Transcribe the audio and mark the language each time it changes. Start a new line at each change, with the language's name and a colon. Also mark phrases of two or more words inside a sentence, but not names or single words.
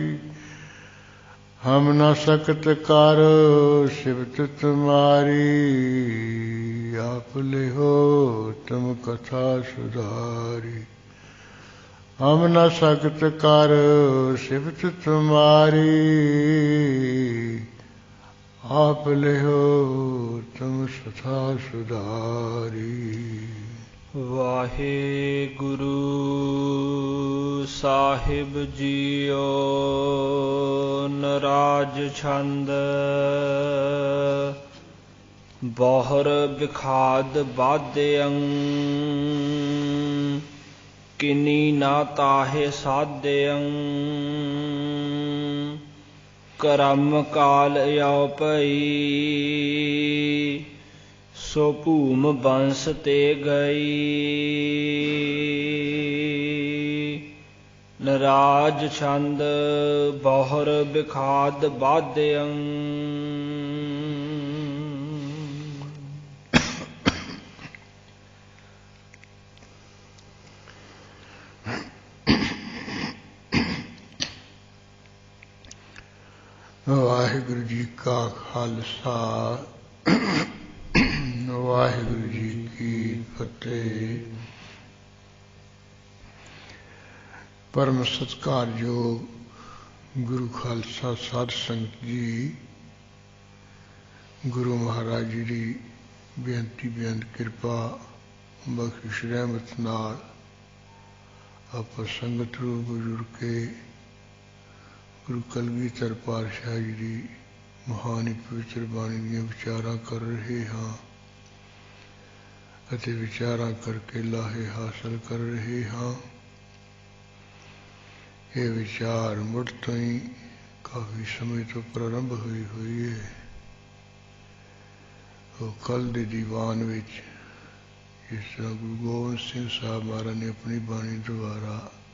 Braj: हम न सकत कारो सिफत तुम्हारी, आप लिहो तुम कथा सुधारी। हम न सकत कर सिफत तुम्हारी, आप लिहो तुम सथा सुधारी।
Punjabi: ਵਾਹਿਗੁਰੂ ਸਾਹਿਬ ਜੀਓ,
Braj: नराज छंद बहुर बिखाद बाद्यं। किनी ना ताहे साध्यं, करम काल यो पई। सो भूम बंस ते गई, नराज छंद बहुर बिखाद बाद्यं।
Punjabi: ਵਾਹਿਗੁਰੂ ਜੀ ਕਾ ਖ਼ਾਲਸਾ, ਵਾਹਿਗੁਰੂ ਜੀ ਕੀ ਫ਼ਤਹਿ। ਪਰਮ ਸਤਿਕਾਰਯੋਗ ਗੁਰੂ ਖ਼ਾਲਸਾ ਸਾਧ ਸੰਗਤ ਜੀ, ਗੁਰੂ ਮਹਾਰਾਜ ਜੀ ਕੀ ਬੇਨਤੀ ਬੇਅੰਤ ਕਿਰਪਾ ਬਖ਼ਸ਼ਿਸ਼ ਰਹਿਮਤ ਨਾਲ ਆਪ ਸੰਗਤ ਰੂਪ ਜੁੜ ਕੇ ਗੁਰੂ ਕਲਗੀਧਰ ਪਾਤਸ਼ਾਹ ਜੀ ਕੀ ਮਹਾਨ ਪਵਿੱਤਰ ਬਾਣੀ ਦੀਆਂ ਵਿਚਾਰਾਂ ਕਰ ਰਹੇ ਹਾਂ। ਅਤੇ ਵਿਚਾਰਾਂ ਕਰਕੇ ਲਾਹੇ ਹਾਸਲ ਕਰ ਰਹੇ ਹਾਂ। ਇਹ ਵਿਚਾਰ ਮੁੱਢ ਤੋਂ ਹੀ ਕਾਫੀ ਸਮੇਂ ਤੋਂ ਪ੍ਰਾਰੰਭ ਹੋਈ ਹੈ। ਉਹ ਕੱਲ੍ਹ ਦੇ ਦੀਵਾਨ ਵਿੱਚ ਜਿਸ ਤਰ੍ਹਾਂ ਗੁਰੂ ਗੋਬਿੰਦ ਸਿੰਘ ਸਾਹਿਬ ਮਹਾਰਾਜ ਨੇ ਆਪਣੀ ਬਾਣੀ ਦੁਆਰਾ